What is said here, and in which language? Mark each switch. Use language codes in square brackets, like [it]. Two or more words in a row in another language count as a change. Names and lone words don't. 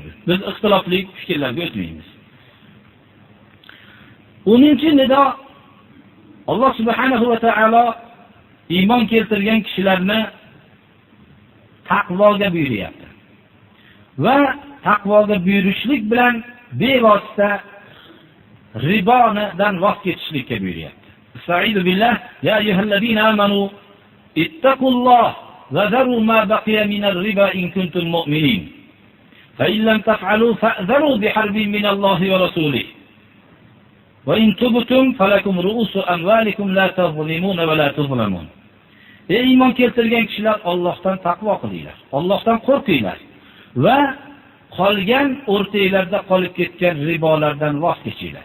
[uz] Biz ixtilofli fikrlarga o'tmaymiz. 10-nido Alloh [ar] سبحانه وتعالى [uz] iymon keltirgan kishilarni taqvoga buyuryapti. Va taqvoga buyurishlik bilan bevosita ribodan voz kechishlikka buyuryapti. [ar] أستعيذ بالله يا أيها الذين آمنوا اتقوا الله وذروا ما بقي من الربا إن كنتم مؤمنين. فإن لم تفعلوا فأذنوا بحرب من الله ورسوله. وإن تبتم فلكم رءوس أموالكم لا تظلمون ولا تظلمون. [uz] Ey iymon keltirgan kishilar, Allohdan taqvo qilinglar. Allohdan qo'rqinglar va qolgan o'rtanglarda qolib ketgan ribolardan voz kechinglar.